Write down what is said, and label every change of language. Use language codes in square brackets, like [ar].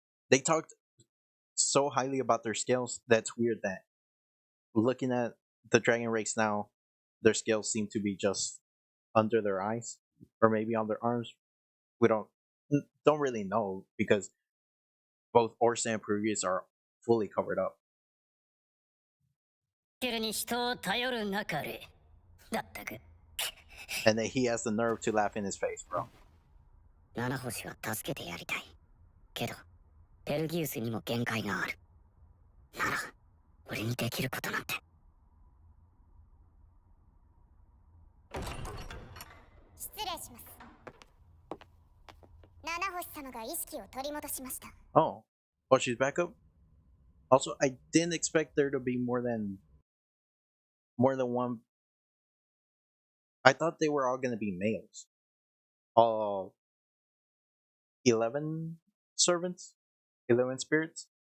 [en] They talked so highly about their scales that's weird that looking at the dragon race now, their scales seem to be just under their eyes or maybe on their arms. We don't really know because both Orsa and Peruvius are fully covered up. [ja] るに人を頼るなかれ。だったく。 [en] And then he has the nerve to laugh in his face, bro. [ja] 七星は助けてやりたい。けど、ベルギウスにも限界がある。なら、俺にできることなんて。失礼します。七星様が意識を取り戻しました。 [en] Oh, she's back up. Also, I didn't expect there to be more than one. I thought they were all gonna be males. All 11 servants, 11 spirits.